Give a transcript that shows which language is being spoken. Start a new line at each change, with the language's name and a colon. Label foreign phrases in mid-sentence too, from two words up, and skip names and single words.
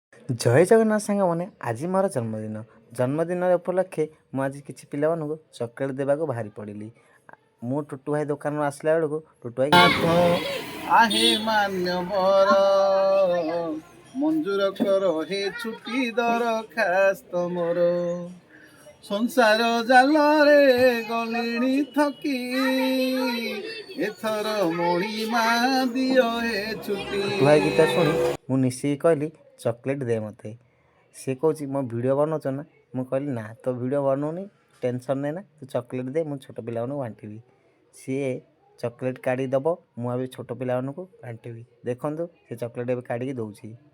Odia: ଜୟ ଜଗନ୍ନାଥ ସାଙ୍ଗମାନେ, ଆଜି ମୋର ଜନ୍ମଦିନ। ଜନ୍ମଦିନ ଉପଲକ୍ଷେ ମୁଁ ଆଜି କିଛି ପିଲାମାନଙ୍କୁ ଚକୋଲେଟ୍ ଦେବାକୁ ବାହାରି ପଡ଼ିଲି। ମୁଁ ଟୁଟୁ ଭାଇ ଦୋକାନରୁ ଆସିଲା ବେଳକୁ ଟୁଟୁ ଭାଇ
Sambalpuri: आहे मान्यवर मंजूर कर हे छुट्टी दरखास्त मोर संसार जालरे गलिणी थकी एथर मणिमा दियो हे छुट्टी।
Odia: ଟୁଟୁ ଭାଇ ଗୀତ ଶୁଣି ମୁଁ ନିଶ୍ଚିତ କହିଲି ଚକୋଲେଟ୍ ଦେ ମୋତେ। ସେ କହୁଛି ମୋ ଭିଡ଼ିଓ ବନାଉଛ ନା? ମୁଁ କହିଲି ନା, ତୋ ଭିଡ଼ିଓ ବନାଉନି, ଟେନସନ୍ ନେ ନା, ତୁ ଚକୋଲେଟ୍ ଦେ, ମୁଁ ଛୋଟ ପିଲାମାନଙ୍କୁ ବାଣ୍ଟିବି। ସିଏ ଚକୋଲେଟ୍ କାଢ଼ି ଦେବ, ମୁଁ ଏବେ ଛୋଟ ପିଲାମାନଙ୍କୁ ବାଣ୍ଟିବି। ଦେଖନ୍ତୁ ସେ ଚକୋଲେଟ୍ ଏବେ କାଢ଼ିକି ଦେଉଛି।